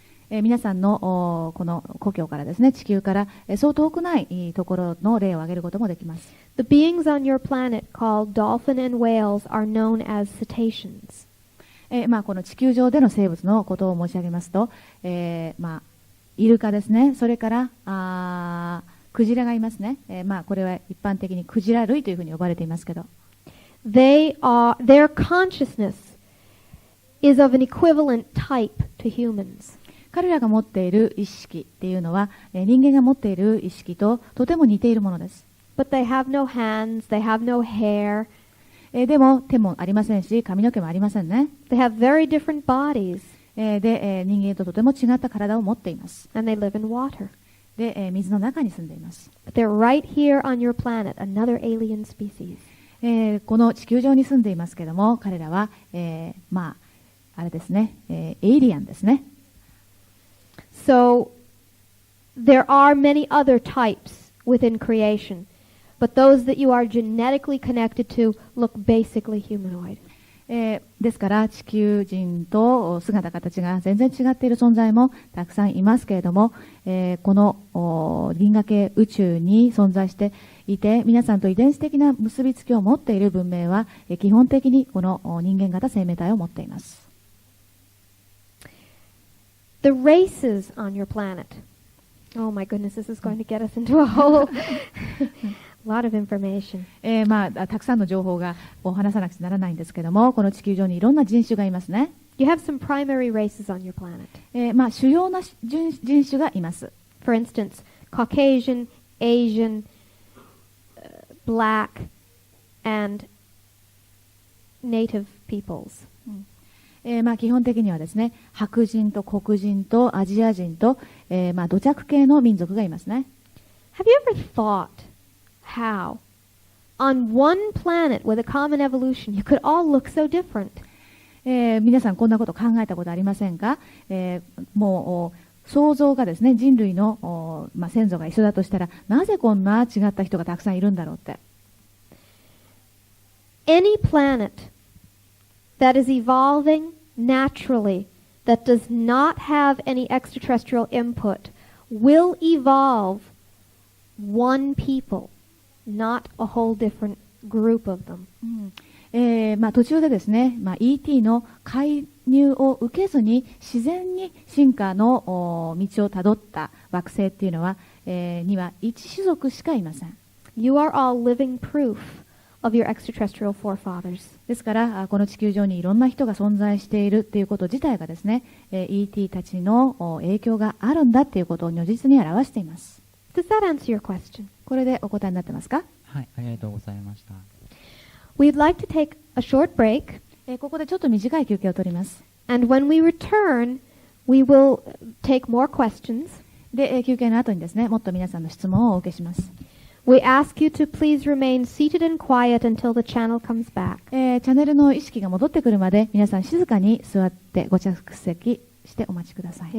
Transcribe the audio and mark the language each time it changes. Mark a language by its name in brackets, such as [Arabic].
[Japanese] 皆さんのこの故郷からですね、地球からそう遠くないところの例を挙げることもできます。 [English] The beings on your planet called dolphin and whales are known as cetaceans. [Japanese] この地球上での生物のことを申し上げますと、イルカですね、それからクジラがいますね。これは一般的にクジラ類というふうに呼ばれていますけど、 [English] Their consciousness is of an equivalent type to humans. [Japanese] 彼らが持っている意識っていうのは、人間が持っている意識ととても似ているものです。 [English] But they have no hands, they have no hair. [Japanese] でも手もありませんし、髪の毛もありませんね。 [English] They have very different bodies. [Japanese] で、人間ととても違った体を持っています。 [English] And they live in water. [Japanese] で、水の中に住んでいます。 [English] But they're right here on your planet, another alien species. [Japanese] この地球上に住んでいますけども、彼らは、あれですね、エイリアンですね。 [English] So there are many other types within creation, but those that you are genetically connected to look basically humanoid. [Japanese] ですから地球人と姿形が全然違っている存在もたくさんいますけれども、この銀河系宇宙に存在していて皆さんと遺伝子的な結びつきを持っている文明は基本的にこの人間型生命体を持っています。 [English] The races on your planet. Oh my goodness, this is going to get us into a whole lot of information. [Japanese] たくさんの情報を話さなくちゃならないんですけども、この地球上にいろんな人種がいますね。 [English] You have some primary races on your planet. [Japanese] 主要な人種がいます。 [English] For instance, Caucasian, Asian, Black, and Native peoples. [Japanese] 基本的にはですね、白人と黒人とアジア人と、土着系の民族がいますね。 [English] Have you ever thought how on one planet with a common evolution you could all look so different? [Japanese] 皆さんこんなこと考えたことありませんか？もう想像がですね、人類の、先祖が一緒だとしたらなぜこんな違った人がたくさんいるんだろうって。 [English] Any planet that is evolving naturally, that does not have any extraterrestrial input, will evolve one people, not a whole different group of them. [Japanese] 途中でですね、ET の介入を受けずに自然に進化の道をたどった惑星っていうのは、には一種族しかいません。 [English] You are all living proof of your extraterrestrial forefathers. [Japanese] ですからこの地球上にいろんな人が存在しているっていうこと自体がですね、ET たちの影響があるんだっていうことを如実に表しています。 [English] Does that answer your question? [Japanese] これでお答えになってますか？はい、ありがとうございました。 [English] We'd like to take a short break, [Japanese] ここでちょっと短い休憩を取ります。 [English] and when we return, we will take more questions. [Japanese] で、休憩の後にですね、もっと皆さんの質問をお受けします。 [English] We ask you to please remain seated and quiet until the channel comes back. [Japanese] チャンネルの意識が戻ってくるまで皆さん静かに座ってご着席してお待ちください。